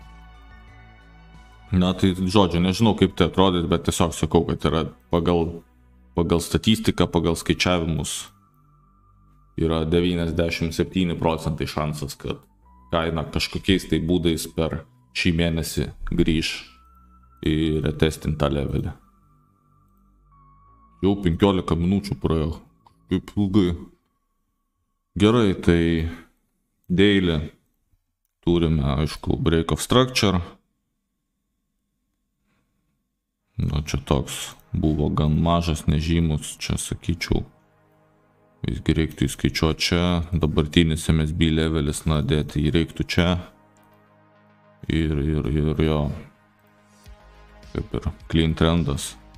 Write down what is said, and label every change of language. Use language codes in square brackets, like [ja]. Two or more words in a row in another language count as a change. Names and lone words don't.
[lt] Na, tai žodžiu, nežinau kaip tai atrodys, bet tiesiog sakau, kad yra pagal statistiką, pagal skaičiavimus yra 97% šansas, kad kaina kažkokiais tai būdais per šį mėnesį grįž į retestintą levelį. Jau 15 minučių praėjo, kaip ilgai. Gerai, tai daily turime, aišku, [en] break of structure. [lt] Nu, čia toks buvo gan mažas, nežymus, čia sakyčiau, visgi reiktų įskaičiuoti čia, dabartinis MSB levelis, na, dėti jį reiktų čia ir jo, kaip ir [en] clean trendas.